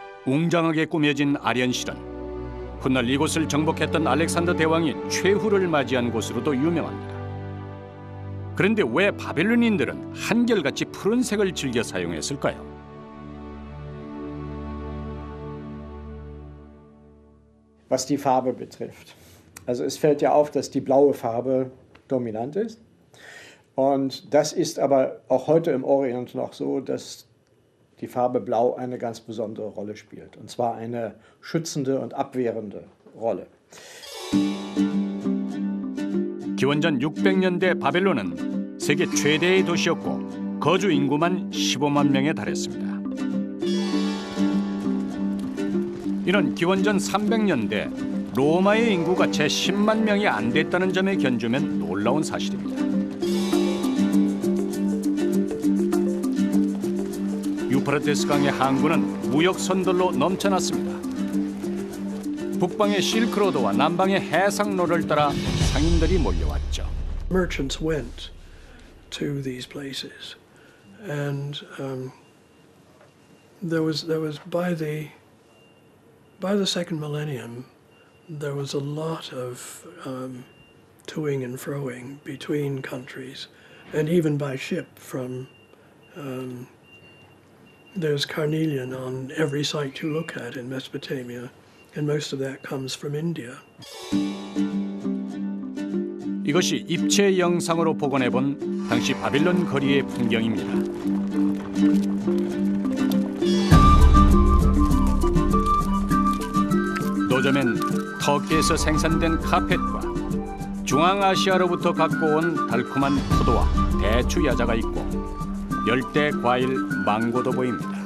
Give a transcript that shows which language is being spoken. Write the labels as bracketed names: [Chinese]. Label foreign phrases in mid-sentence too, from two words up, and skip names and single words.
[Korean] 웅장하게 꾸며진 아련실은 훗날 이곳을 정복했던 알렉산더 대왕이 최후를 맞이한 곳으로도 유명합니다. 그런데 왜 바빌론인들은 한결같이 푸른색을 즐겨 사용했을까요? [German] Was die Farbe betrifft. Also es fällt ja auf, dass die blaue Farbe dominant ist. Und das ist aber auch heute im Orient noch so, dass die Farbe Blau eine ganz besondere Rolle spielt. Und zwar eine schützende und abwehrende Rolle. [Korean] 기원전 600년대 바벨론은 세계 최대의 도시였고 거주 인구만 15만 명에 달했습니다. 이는 기원전 300년대 로마의 인구가 채 10만 명이 안 됐다는 점에 견주면 놀라운 사실입니다. 유프라테스 강의 항구는 무역 선들로 넘쳐났습니다. 북방의 실크로드와 남방의 해상로를 따라 상인들이 몰려왔죠. [English] Merchants went to these places, and there was by the second millennium, there was a lot of toing and froing between countries, and even by ship from. There's carnelian on every site you look at in Mesopotamia, and most of that comes from India. [Korean] 이것이 입체 영상으로 복원해본 당시 바빌론 거리의 풍경입니다. 노점엔 터키에서 생산된 카펫과 중앙아시아로부터 갖고 온 달콤한 포도와 대추 야자가 있고 열대 과일 망고도 보입니다.